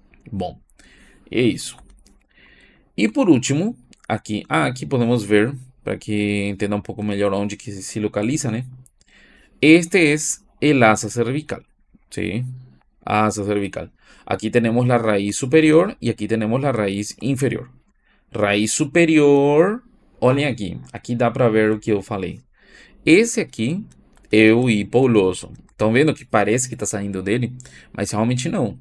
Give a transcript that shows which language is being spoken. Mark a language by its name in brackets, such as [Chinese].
[Portuguese] Bom, é isso. E por último, aqui podemos ver, para que entenda um pouco melhor onde que se localiza, né? [Spanish] Este es el asa cervical, ¿sí? Asa cervical. Aquí tenemos la raíz superior y aquí tenemos la raíz inferior. [Portuguese] Raíz superior, olhem aqui dá para ver o que eu falei. Esse aqui é o hipuloso. Estão vendo que parece que está saindo dele, mas realmente não.